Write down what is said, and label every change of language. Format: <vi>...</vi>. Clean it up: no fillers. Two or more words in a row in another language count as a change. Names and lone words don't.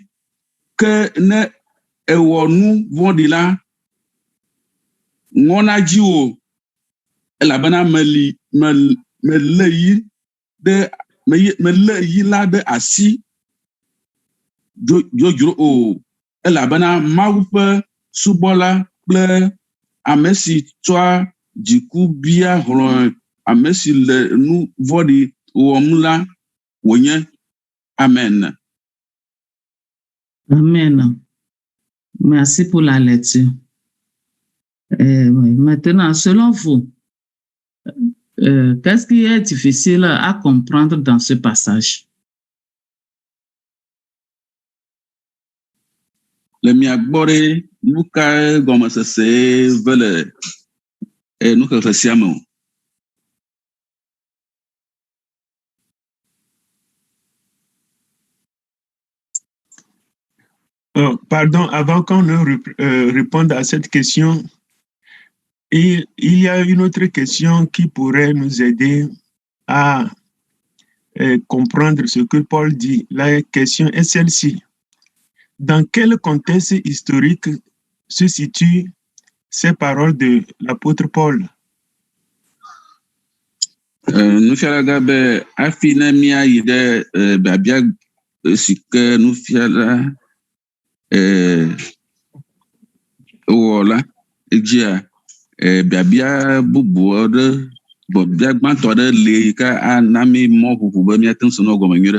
<ee>Ke ne èwɔ nu vɔ̃ɖi la, ŋɔna dziwò, elabena melé yi la ɖe asi dzodzro o, elabena Mawu ƒe subɔla kple ame si tsɔa dziku bia hlɔ̃ ame si le nu vɔ̃ɖi wɔm la wònye. Amen.</ee> <fr>Amen. Merci pour la lecture. Maintenant, selon vous, qu'est-ce qui est difficile à comprendre dans ce passage?</fr> <ee>Le mia gbɔ ɖe nu ka gɔmesese ve le nuxexe sia me o.</ee> <fr>Pardon, avant qu'on ne réponde à cette question, il y a une autre question qui pourrait nous aider à comprendre ce que Paul dit. La question est celle-ci. Dans quel contexte historique se situent ces paroles de l'apôtre Paul?</fr> <ee>Nufialaga be afi ne míayi ɖe biabia si ke nufiala wɔ la edzia, biabia bubu aɖe, biabia gbãtɔ aɖe le yi ke ana mi mɔ ʋuʋu be míate ŋu se nɔ gɔme nyuie ɖe.</ee>